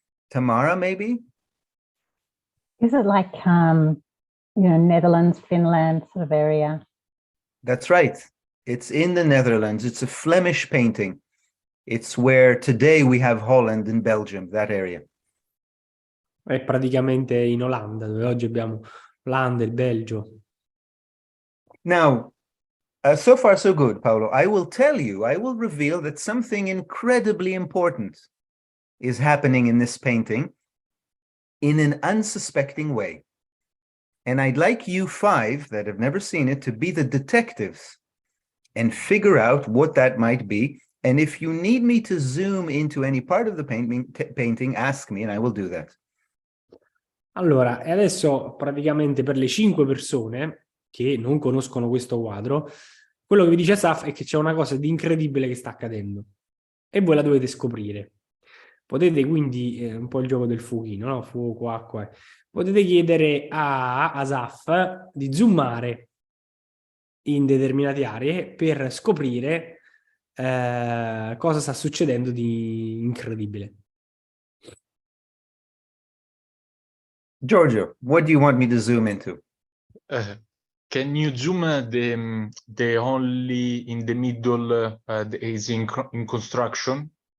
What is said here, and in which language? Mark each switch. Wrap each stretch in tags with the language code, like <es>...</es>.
<en>Tamara, maybe? Is it like, Netherlands, Finland sort of area? That's right. It's in the Netherlands. It's a Flemish painting. It's where today we have Holland and Belgium, that area.</en> <it>È praticamente in Olanda, dove oggi abbiamo Olanda e il Belgio.</it> <en>Now, so far so good, Paolo. I will reveal that something incredibly important is happening in this painting in an unsuspecting way. And I'd like you 5 that have never seen it to be the detectives and figure out what that might be. And if you need me to zoom into any part of the painting, ask me and I will do that.</en> <it>Allora, e adesso praticamente per le 5 persone che non conoscono questo quadro, quello che vi dice Asaf è che c'è una cosa di incredibile che sta accadendo e voi la dovete scoprire. Potete quindi, un po' il gioco del fuochino, no? Fuoco, acqua. Potete chiedere a Asaf di zoomare in determinate aree per scoprire cosa sta succedendo di incredibile.</it> <en>Giorgio, what do you want me to zoom into? Can you zoom the only in the middle is in construction?</en>